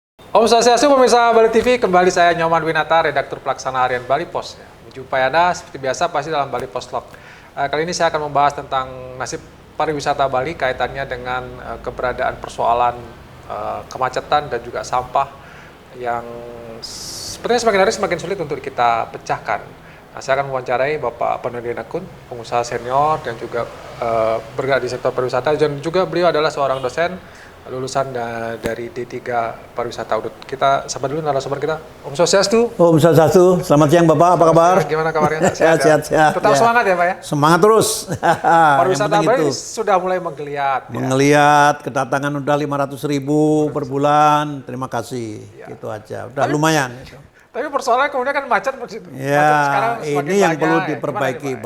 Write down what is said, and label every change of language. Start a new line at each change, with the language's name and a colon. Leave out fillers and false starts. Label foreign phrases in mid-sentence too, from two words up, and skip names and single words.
Balinese: Om Swastiastu,
Indonesian: pemirsa Bali TV, kembali saya Nyoman Winata, redaktur pelaksana harian Bali Pos. Menjumpai Anda seperti biasa pasti dalam Bali Pos Log. Kali ini saya akan membahas tentang nasib pariwisata Bali kaitannya dengan keberadaan persoalan kemacetan dan juga sampah yang sepertinya semakin hari semakin sulit untuk kita pecahkan. Nah, saya akan mewawancarai Bapak Panudin Akun, pengusaha senior dan juga bergerak di sektor pariwisata, dan juga beliau adalah seorang dosen lulusan dari D3 Pariwisata Udut. Kita sapa dulu narasumber kita.
Balinese: Om Swastiastu. Om Swastiastu.
Indonesian: Selamat siang Bapak, apa kabar? Gimana kabarnya? Sehat. Tetap semangat ya Pak ya? Semangat terus. Pariwisata Bali sudah mulai menggeliat. Menggeliat, kedatangan udah 500.000 per bulan. Terima kasih. Gitu aja. Udah lumayan. Tapi persoalannya kemudian kan macet. Ya, ini yang perlu diperbaiki